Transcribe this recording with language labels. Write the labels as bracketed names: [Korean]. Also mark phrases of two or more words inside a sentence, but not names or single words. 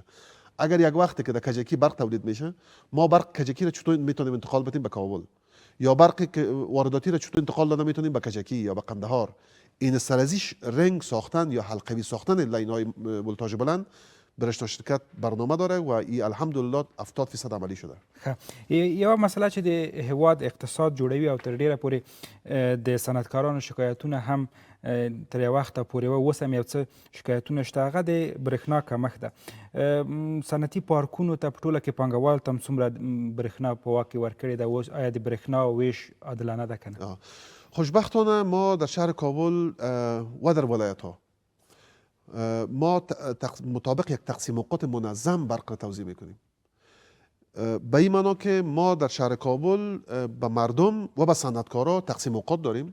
[Persian] اگر یک وقتی که در کجکی برق تولید میشه، ما برق کجکی را چطور میتونیم انتقال بدیم به کابل، یا برقی که وارداتی را چطور انتقال داده میتونیم به کجکی یا به قندهار. این سرازیش رنگ ساختن یا حلقوی ساختن لاین‌های ولتاژ بلند برشنا شرکت برنامه داره و این الحمدلله 70% عملی شده. [Pashto] یو مسله چې د هیواد اقتصاد جوړوي او تر ډیره پورې د صنعتکارانو شکایتونه هم تر یو وخته پورې اوس هم یو څه شکایتونه شته، هغه د برېښنا کمښت ده. صنعتي پارکونو ته په ټوله کې پانګوالو ته هم څومره برېښنا په واک کې ورکړې ده؟ اوس آیا د برېښنا ویش عادلانه ده که نه؟ [Persian] خوشبختانه ما در شهر کابل و در ولایت ها ما مطابق یک تقسیم اوقات منظم برق را توزیع میکنیم. به این معنا که ما در شهر کابل به مردم و به صنعتکارا تقسیم اوقات داریم.